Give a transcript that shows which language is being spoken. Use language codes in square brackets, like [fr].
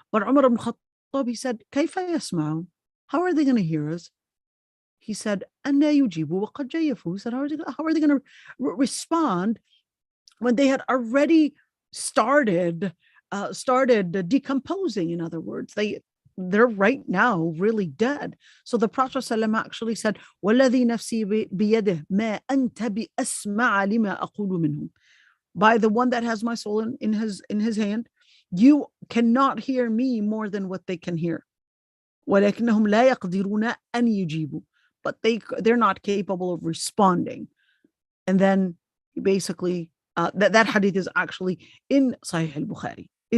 [en] But Umar ibn Khattab, he said, [ar] كيف يسمعون? [en] How are they going to hear us? He said, [ar] أَنَّا يُجِيبُوا وَقَدْ جَيَّفُوا. [en] He said, how are they going to respond when they had already started decomposing? In other words, they're right now really dead. So the Prophet ﷺ actually said, [ar] وَالَّذِي نَفْسِي بِيَدِهِ مَا أَنْتَ بِأَسْمَعَ لِمَا أَقُولُ مِنْهُمْ. [en] By the one that has my soul in his hand, you cannot hear me more than what they can hear. [ar] ولكنهم لا يقدرون أن يجيبوا. [en] But they're not capable of responding. And then basically that hadith is actually in Sahih al-Bukhari.